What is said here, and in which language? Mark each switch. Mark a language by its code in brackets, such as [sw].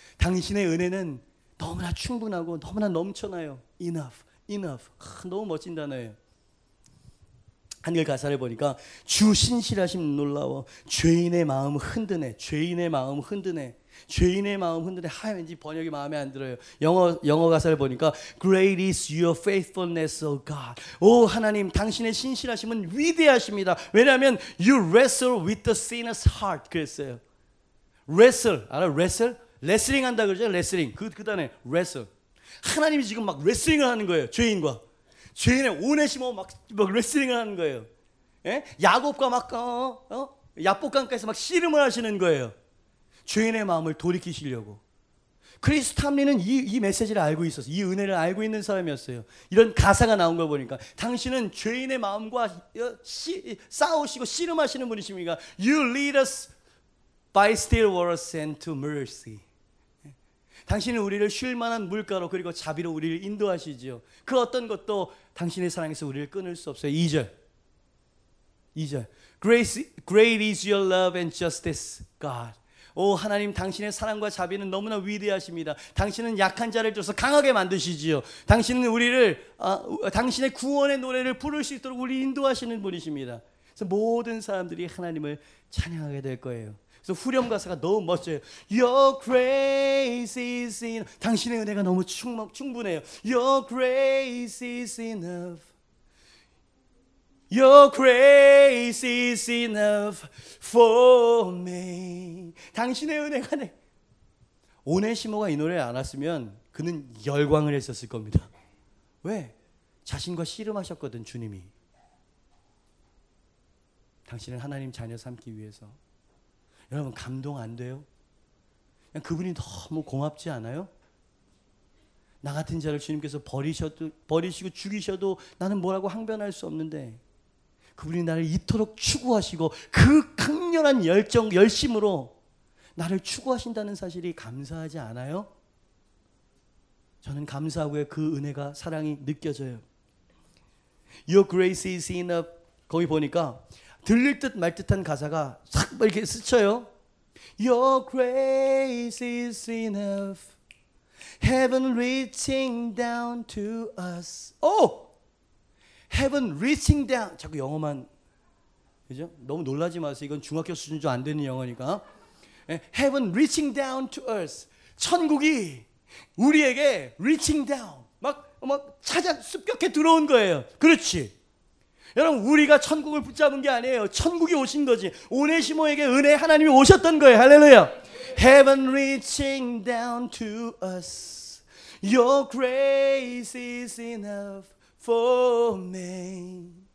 [ko] 당신의 은혜는 너무나 충분하고 너무나 넘쳐나요. [en] Enough, enough. [ko] 너무 멋진 단어예요. 한글 가사를 보니까 주 신실하심 놀라워 죄인의 마음 흔드네. 죄인의 마음 흔드네. 죄인의 마음 흔드네. 왠지 번역이 마음에 안 들어요. 영어 가사를 보니까 [en] Great is your faithfulness, O God. [ko] 오 하나님, 당신의 신실하심은 위대하십니다. 왜냐하면 [en] You wrestle with the sinner's heart. [ko] 그랬어요. wrestle, 알아? wrestle? 레슬링 한다 그러죠? 레슬링. 그 단에 wrestle. 하나님이 지금 막 레슬링을 하는 거예요. 죄인과. 죄인의 오네시모 막 레슬링을 하는 거예요. 예? 야곱과 막 야복강가에서 막 씨름을 하시는 거예요. 죄인의 마음을 돌이키시려고. 크리스 탐리는 이 메시지를 알고 있었어요. 이 은혜를 알고 있는 사람이었어요. 이런 가사가 나온 걸 보니까 당신은 죄인의 마음과 싸우시고 씨름하시는 분이십니까? [en] You lead us by still waters and to mercy. [ko] 당신은 우리를 쉴 만한 물가로 그리고 자비로 우리를 인도하시지요. 그 어떤 것도 당신의 사랑에서 우리를 끊을 수 없어요. 2절. [en] Great is your love and justice, God. [ko] 오 하나님, 당신의 사랑과 자비는 너무나 위대하십니다. 당신은 약한 자를 줘서 강하게 만드시지요. 당신은 우리를 당신의 구원의 노래를 부를 수 있도록 우리 인도하시는 분이십니다. 그래서 모든 사람들이 하나님을 찬양하게 될 거예요. 그래서 후렴 가사가 너무 멋져요. [en] Your grace is enough. [ko] 당신의 은혜가 너무 충분해요. [en] Your grace is enough. Your grace is enough for me. [ko] 당신의 은혜가 오네시모가 이 노래를 안 왔으면 그는 열광을 했었을 겁니다. 왜? 자신과 씨름하셨거든, 주님이. 당신을 하나님 자녀 삼기 위해서. 여러분, 감동 안 돼요? 그냥 그분이 너무 고맙지 않아요? 나 같은 자를 주님께서 버리시고 죽이셔도 나는 뭐라고 항변할 수 없는데 그분이 나를 이토록 추구하시고 그 강렬한 열심으로 나를 추구하신다는 사실이 감사하지 않아요? 저는 감사하고요. 그 은혜가, 사랑이 느껴져요. [en] Your grace is enough. [ko] 거기 보니까 들릴 듯 말 듯한 가사가 싹 이렇게 스쳐요. [en] Your grace is enough. Heaven reaching down to us. Heaven reaching down. [ko] 자꾸 영어만, 그죠? 너무 놀라지 마세요. 이건 중학교 수준 좀 안 되는 영어니까. [en] Heaven reaching down to earth. [ko] 천국이 우리에게 [en] reaching down. [ko] 막 습격해 들어온 거예요. 그렇지. 여러분, 우리가 천국을 붙잡은 게 아니에요. 천국이 오신 거지. 오네시모에게 은혜 하나님이 오셨던 거예요. 할렐루야. [en] Heaven reaching down to us. Your grace is enough for me.